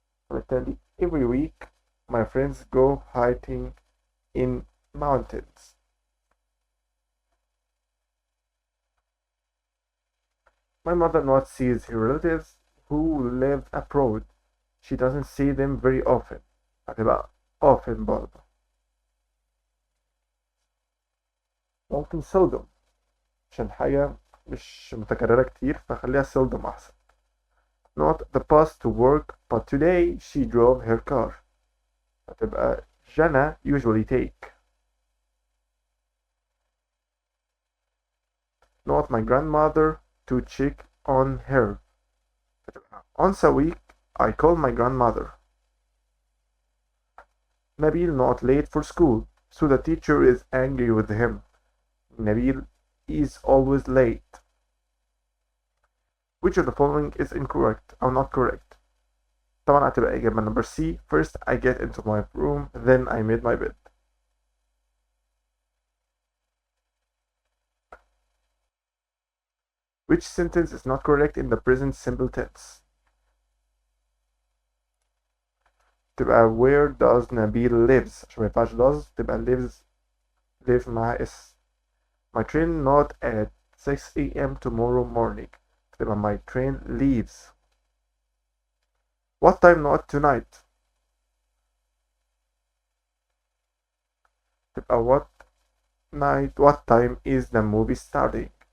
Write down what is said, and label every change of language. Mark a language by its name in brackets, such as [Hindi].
[Arabic] فبالتالي [English] every week my friends go hiking in mountains. My mother not sees her relatives who live abroad. She doesn't see them very often. [Arabic] هتبقى [English] often [Arabic] برضه. ممكن [English] seldom [Arabic] عشان حاجة مش متكررة كتير فخليها seldom أحسن. [English] Not the bus to work but today she drove her car. [Arabic] هتبقى [English] Jana usually take. Not my grandmother to check on her. Once a week I call my grandmother. Nabil not late for school, so the teacher is angry with him. Nabil is always late. Which of the following is incorrect or not correct? [Arabic] طبعا هتبقى إجابة [English] number C. First I get into my room, then I made my bed. Which sentence is not correct in the present simple tense? [Arabic] تبقى [English] where does Nabil lives [Arabic] عشان ما ينفعش [English] does [Arabic] تبقى [English] live [Arabic] مع اس. [English] My train not at 6 a.m. tomorrow morning. [Arabic] تبقى [English] my train leaves. What time not tonight? [Arabic] تبقى [English] what time is the movie starting?